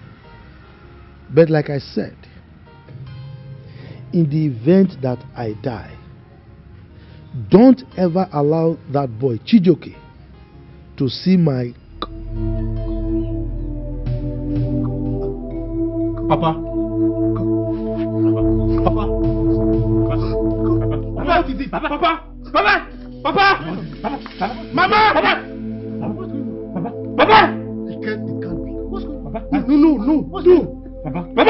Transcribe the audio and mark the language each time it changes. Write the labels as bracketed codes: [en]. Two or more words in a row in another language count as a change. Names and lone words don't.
[en] But like I said, in the event that I die, don't ever allow that boy Chijoke to see my Papa. Papa. Papa. What is it? Papa. Papa. Papa. Papa. Mama. Papa. Papa. It can't be. What's going on? Papa. No. What's going on? Papa. Papa.